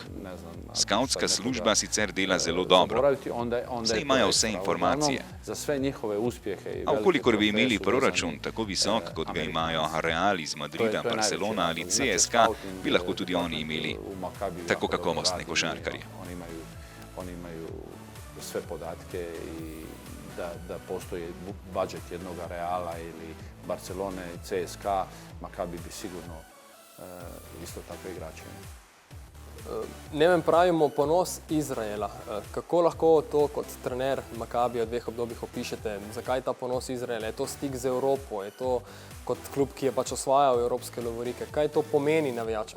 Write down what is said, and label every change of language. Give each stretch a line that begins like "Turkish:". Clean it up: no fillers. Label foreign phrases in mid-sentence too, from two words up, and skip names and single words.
Slovenian: Skautska služba sicer dela zelo dobro. Zdaj imajo vse informacije. A vkolikor bi imeli proračun tako visok, kot ga imajo Real iz Madrida, Barcelona ali CSKA, bi lahko tudi oni imeli tako kakovostne košarkarje.
Croatian: Oni imaju sve podatke i da postoji budžet jednog Reala ili Barcelone, CSKA, Makabi bi sigurno isto tako igrače.
Slovenian: Ne vem, pravimo ponos Izraela. Kako lahko to kot trener Makabija v dveh obdobjih opišete? Zakaj ta ponos Izraela? Je to stik z Evropo? Je to kot klub, ki je pač osvajal evropske lovorike? Kaj to pomeni navijačem?